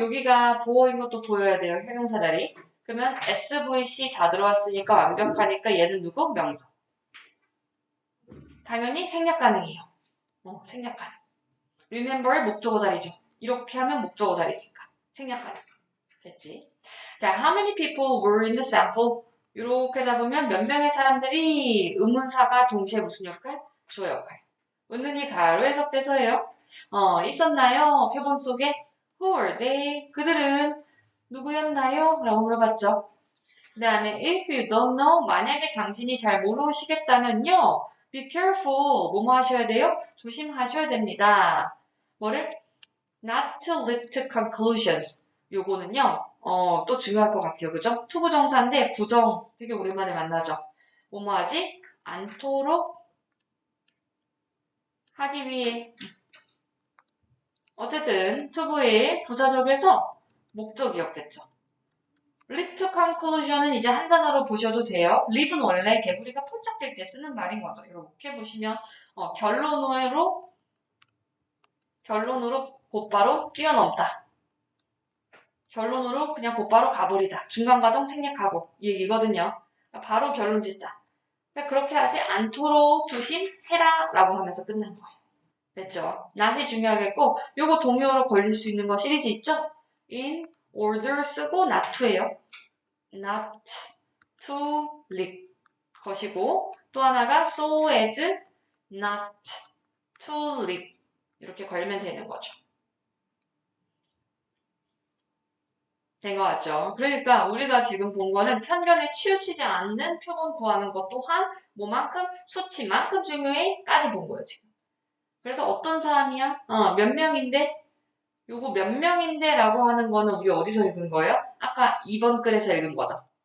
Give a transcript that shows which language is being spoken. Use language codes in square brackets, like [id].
[ko] 여기가 보어인 것도 보여야 돼요. 형용사 자리. 그러면 SVC 다 들어왔으니까 완벽하니까 얘는 누구? 명사. 당연히 생략 가능해요. 생략 가능. Remember의 목적어 자리죠. 이렇게 하면 목적어 자리니까. 생략 가능. 됐지? 자, [en] how many people were in the sample? [ko] 이렇게 잡으면 몇 명의 사람들이 의문사가 동시에 무슨 역할? 주어 역할. 은은히 가로 해석돼서예요. 있었나요? 표본 속에? [en] Who were they? [ko] 그들은 누구였나요? 라고 물어봤죠. 그 다음에 [en] if you don't know, [ko] 만약에 당신이 잘 모르시겠다면요. [en] be careful, [ko] 뭐뭐 하셔야 돼요? 조심하셔야 됩니다. 뭐를? [en] not to leap to conclusions. [ko] 요거는요. 또 중요할 것 같아요. 그죠? 투부정사인데 부정 되게 오랜만에 만나죠. 뭐뭐 하지? 않도록 하기 위해. 어쨌든 투부의 부사적에서 목적이었겠죠. leap to conclusion은 이제 한 단어로 보셔도 돼요. leap은 원래 개구리가 폴짝 뛸 때 쓰는 말인 거죠. 이렇게 보시면 결론으로 곧바로 뛰어넘다. 결론으로 그냥 곧바로 가버리다. 중간 과정 생략하고 이 얘기거든요. 바로 결론 짓다. 그렇게 하지 않도록 조심해라 라고 하면서 끝난 거예요. 됐죠? not이 중요하겠고 요거 동요로 걸릴 수 있는 거 시리즈 있죠? in order 쓰고 not to예요. not to leap 것이고 또 하나가 [en] so as not to leap [ko] 이렇게 걸면 되는 거죠. 된 것 같죠? 그러니까 우리가 지금 본 거는 편견에 치우치지 않는 표본 구하는 것 또한 뭐만큼 수치만큼 중요해 까지 본 거예요 지금. 그래서 어떤 사람이야? 몇 명인데 요거 몇 명인데 라고 하는 거는 우리 어디서 읽은 거예요? 아까 2번 글에서 읽은 거죠.